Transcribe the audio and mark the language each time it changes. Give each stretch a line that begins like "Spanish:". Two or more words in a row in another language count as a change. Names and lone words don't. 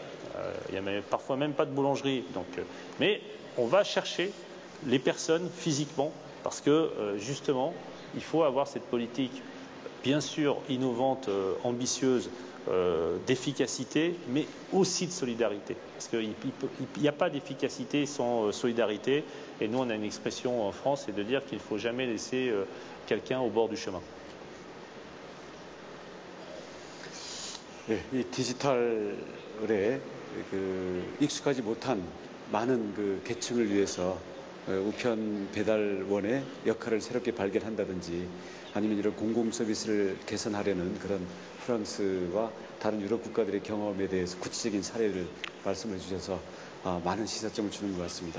French: Il n'y a parfois même pas de boulangerie. Mais on va chercher les personnes physiquement, parce que justement, il faut avoir cette politique bien sûr innovante, ambitieuse, d'efficacité, mais aussi de solidarité. Parce qu'il n'y a pas d'efficacité sans solidarité. Et nous, on a une expression en France, c'est de dire qu'il ne faut jamais laisser quelqu'un au bord du chemin.
Korean: 네, 이 디지털에 익숙하지 못한 많은 계층을 위해서 우편 배달원의 역할을 새롭게 발견한다든지 아니면 이런 공공 서비스를 개선하려는 그런 프랑스와 다른 유럽 국가들의 경험에 대해서 구체적인 사례를 말씀해 주셔서 많은 시사점을 주는 것 같습니다.